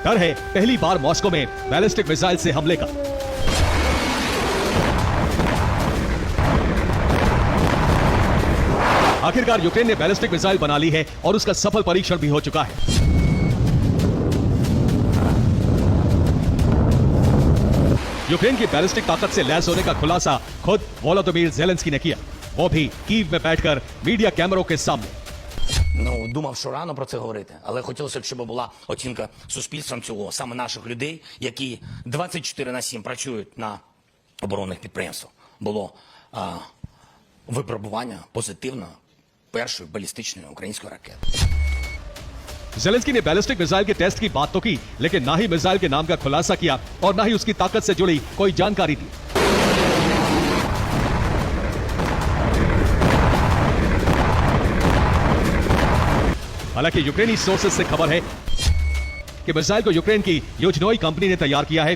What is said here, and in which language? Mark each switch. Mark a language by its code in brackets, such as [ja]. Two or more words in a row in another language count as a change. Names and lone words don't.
[hi] डर है पहली बार मॉस्को में बैलिस्टिक मिसाइल से हमले का। आखिरकार यूक्रेन ने बैलिस्टिक मिसाइल बना ली है और उसका सफल परीक्षण भी हो चुका है। यूक्रेन की बैलिस्टिक ताकत से लैस होने का खुलासा खुद वोलोदिमीर ज़ेलेंस्की ने किया, वो भी कीव में बैठकर मीडिया कैमरों के सामने। [uk] Ну, думав, що рано про це говорити, але хотілося б, щоб була оцінка суспільством цього, саме наших людей, які 24/7 працюють на оборонних підприємствах. Було випробування позитивно першої балістичної української ракети. [hi] जेलेंस्की ने बैलिस्टिक मिसाइल के टेस्ट की बात तो की, लेकिन ना ही मिसाइल के नाम का खुलासा किया और ना ही उसकी ताकत से जुड़ी कोई जानकारी दी। हालांकि यूक्रेनी सोर्सेज से खबर है कि मिसाइल को यूक्रेन की योजनोई कंपनी ने तैयार किया है।